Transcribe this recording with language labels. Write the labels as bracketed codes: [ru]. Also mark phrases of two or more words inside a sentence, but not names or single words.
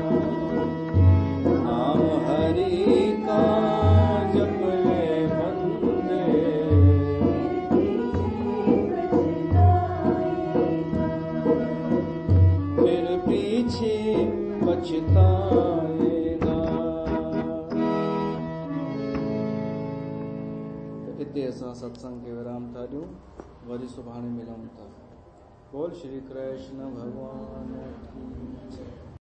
[hi] नाम हरि का जप ले बंदे। फिर पीछे पछताएगा। [sd] हिते असां सत्संग के विराम था ॾियूं, वरी सुभाणे मिलूं था। [hi] बोल श्री कृष्ण भगवान की जय।